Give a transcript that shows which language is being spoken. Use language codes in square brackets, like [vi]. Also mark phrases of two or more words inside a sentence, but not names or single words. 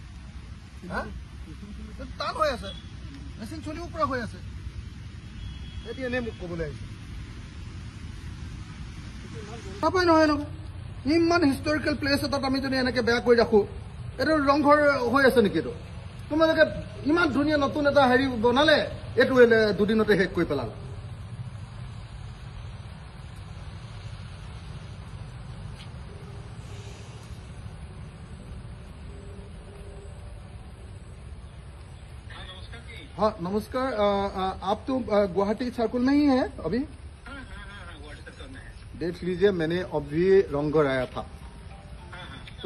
[as] টান হৈ আছে মেচিন চলিব পৰা হৈ আছে এতিয়া এনেই মোক ক'বলৈ আহিছে নাপায় নহয় এনেকুৱা ইমান [en] historical place [as] এটাত আমি যদি এনেকৈ বেয়া কৰি ৰাখোঁ এইটো ৰংঘৰ হৈ আছে নেকি এইটো তোমালোকে ইমান ধুনীয়া নতুন এটা হেৰি বনালে এইটো দুদিনতে শেষ কৰি পেলালে [hi] हाँ नमस्कार आप तो गुवाहाटी सर्कल में ही है अभी देख लीजिए मैंने अभी रंगघर आया था तो